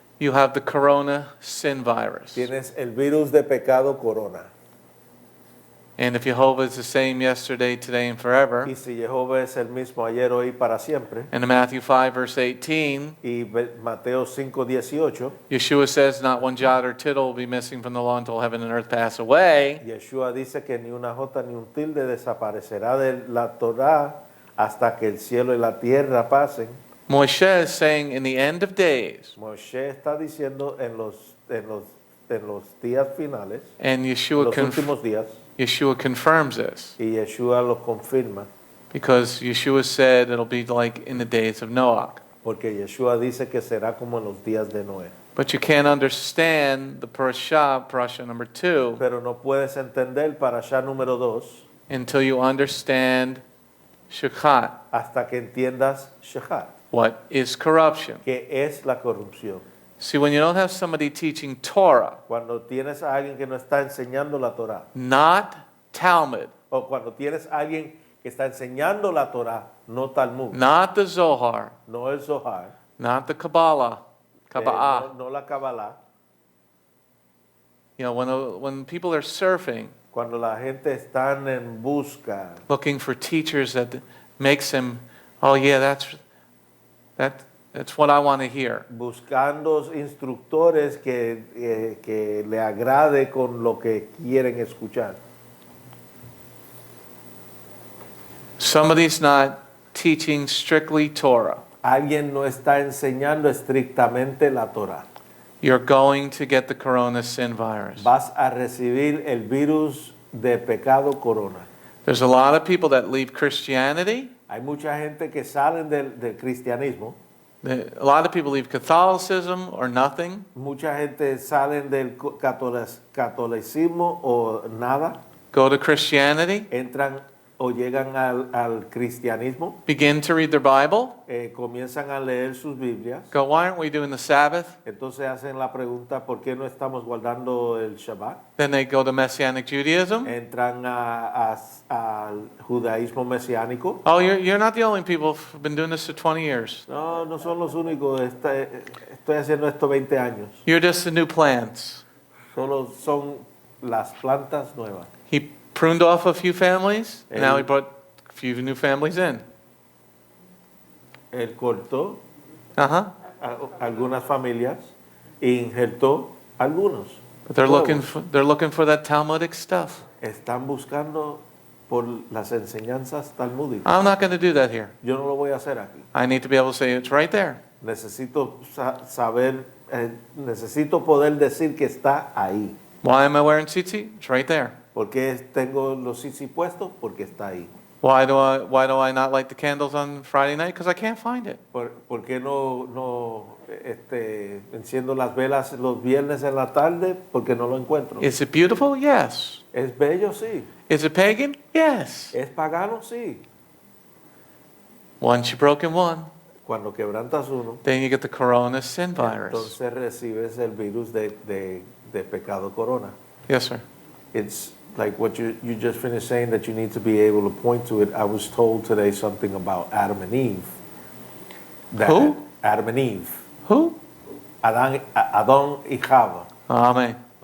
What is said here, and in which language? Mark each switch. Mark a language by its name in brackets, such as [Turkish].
[English] you have the corona sin virus. [Spanish] tienes el virus de pecado corona. [English] And if Jehovah is the same yesterday, today, and forever, [Spanish] Y si Jehová es el mismo ayer, hoy, para siempre, [English] and in Matthew 5, verse 18, [Spanish] y Mateo 5:18, [English] Yeshua says, not one jot or tittle will be missing from the law until heaven and earth pass away. [Spanish] Yeshua dice que ni una jota ni un tilde desaparecerá de la Torá hasta que el cielo y la tierra pasen. [English] Moshe is saying, in the end of days, [Spanish] Moshe está diciendo en los días finales, [English] and [Spanish] en [English] Yeshua, [Spanish] los últimos días, [English] Yeshua confirms this, [Spanish] y Yeshua lo confirma, [English] because Yeshua said it'll be like in the days of Noach. [Spanish] porque Yeshua dice que será como en los días de Noé. [English] But you can't understand the Parasha number 2, [Spanish] Pero no puedes entender Parasha número 2 [English] until you understand Shechat, [Spanish] hasta que entiendas Shechat, [English] what is corruption. [Spanish] que es la corrupción. [English] See, when you don't have somebody teaching Torah, [Spanish] Cuando tienes a alguien que no está enseñando la Torá, [English] not Talmud, [Spanish] o cuando tienes a alguien que está enseñando la Torá, no Talmud, [English] not the Zohar, [Spanish] no el Zohar, [English] not the Kabbalah, [Spanish] no la Kabbalah, [English] You know, when people are surfing, [Spanish] cuando la gente está en busca, [English] looking for teachers that makes them, oh yeah, that's what I want to hear. [Spanish] buscando instructores que le agrade con lo que quieren escuchar. [English] Somebody's not teaching strictly Torah. [Spanish] Alguien no está enseñando estrictamente la Torá. [English] You're going to get the corona sin virus. [Spanish] Vas a recibir el virus de pecado corona. [English] There's a lot of people that leave Christianity. [Spanish] Hay mucha gente que salen del cristianismo. [English] A lot of people leave Catholicism or nothing. [Spanish] Mucha gente salen del catolicismo o nada. [English] Go to Christianity. [Spanish] Entran o llegan al cristianismo. [English] Begin to read their Bible. [Spanish] Comienzan a leer sus Biblias. [English] Go, why aren't we doing the Sabbath? [Spanish] Entonces hacen la pregunta, ¿por qué no estamos guardando el Shabbat? [English] Then they go to Messianic Judaism. [Spanish] Entran al judaísmo mesiánico. [English] Oh, you're not the only people who've been doing this for 20 years. [Spanish] No son los únicos. Estoy haciendo esto 20 años. [English] You're just the new plants. [Spanish] Solo son las plantas nuevas. [English] He pruned off a few families, and now he [Spanish] Él- [English] brought a few new families in. [Spanish] Él cortó Uh-huh. algunas familias e injertó algunos. [English] But they're [Spanish] nuevos. [English] looking for that Talmudic stuff. [Spanish] Están buscando por las enseñanzas talmúdicas. [English] I'm not going to do that here. [Spanish] Yo no lo voy a hacer aquí. [English] I need to be able to say it's right there. [Spanish] Necesito saber, necesito poder decir que está ahí. [English] Why am I wearing tzitzit? It's right there. [Spanish] ¿Por qué tengo los sisi puestos? Porque está ahí. [English] Why do I not light the candles on Friday night? Because I can't find it. [Spanish] ¿Por qué no enciendo las velas los viernes en la tarde? Porque no lo encuentro. [English] Is it beautiful? Yes. [Spanish] ¿Es bello? Sí. [English] Is it pagan? Yes. [Spanish] ¿Es pagano? Sí. [English] Once you broke in one, [Spanish] Cuando quebrantas uno, [English] then you get the corona sin virus. [Spanish] entonces recibes el virus de pecado corona. [English] Yes, sir. It's like what you just finished saying, that you need to be able to point to it. I was told today something about Adam and Eve. Who? Adam and Eve. Who? [Spanish] Adán y Java. [English] Amen.